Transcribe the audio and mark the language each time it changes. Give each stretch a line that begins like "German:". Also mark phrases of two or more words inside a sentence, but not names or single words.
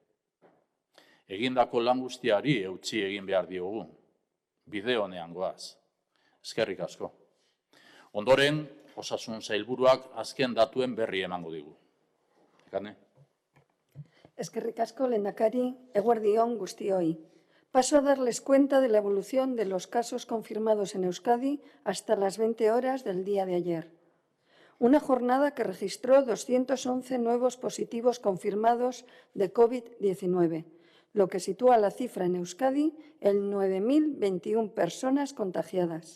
Basque: Egindako lan guztiari eutsi egin behar diogu. bide honean goaz. Eskerrik asko. Ondoren, Osasun Sailburuak azken datuen berri emango digu. Nekane? Eskerrik asko, lehendakari, eguerdi on guztioi.
Spanish: Paso a darles cuenta de la evolución de los casos confirmados en Euskadi hasta las 20 horas del día de ayer. Una jornada que registró 211 nuevos positivos confirmados de COVID-19, lo que sitúa la cifra en Euskadi en 9.021 personas contagiadas.